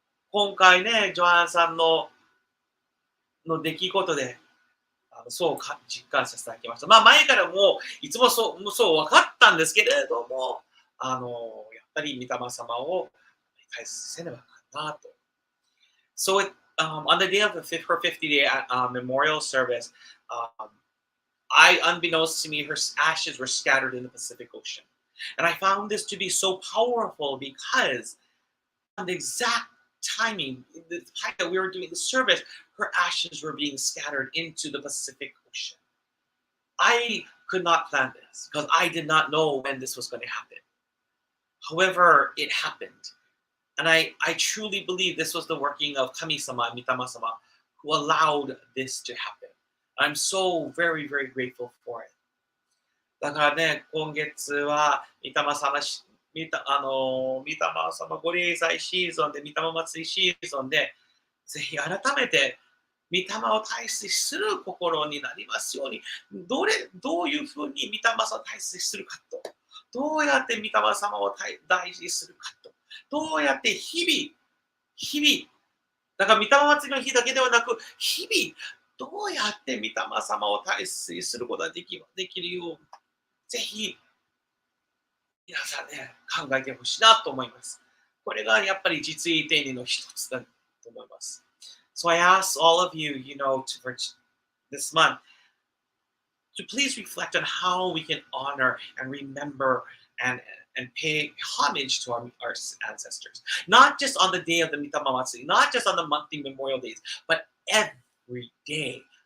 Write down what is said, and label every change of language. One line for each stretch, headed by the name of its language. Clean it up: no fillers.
Japanese: 今回ね、ジョアンさんの出来事で、そう実感させていただきました。前からもいつもそう分かったんですけれども、やっぱり御霊様を大切にせねばあかんなと。
English: So on the day of her 50-day memorial service, um, unbeknownst to me, her ashes were scattered in the Pacific Ocean. And I found this to be so powerful because on the exact timing, the time that we were doing the service, her ashes were being scattered into the Pacific Ocean. I could not plan this because I did not know when this was going to happen. However, it happened. And I truly believe this was the working of Kami-sama, Mitama-sama, who allowed this to happen. I'm so very, very grateful for it.
Japanese: だからね、今月は、御霊様し、御霊様ご礼祭シーズンで、御霊祭りシーズンで、ぜひ改めて、御霊を大切にする心になりますように、どういうふうに御霊様を大切にするかと、どうやって御霊様を大事にするかと、どうやって日々、だから御霊祭りの日だけではなく、日々、どうやって御霊様を大切にすることができるよう、ぜひ、皆さんね、考えてほしいなと思います。これがやっぱり実意定理の一つだと思います。
English: So I ask all of you, for this month, to please reflect on how we can honor and remember and pay homage to our ancestors. Not just on the day of the Mitama Matsuri, not just on the monthly memorial days, but every day.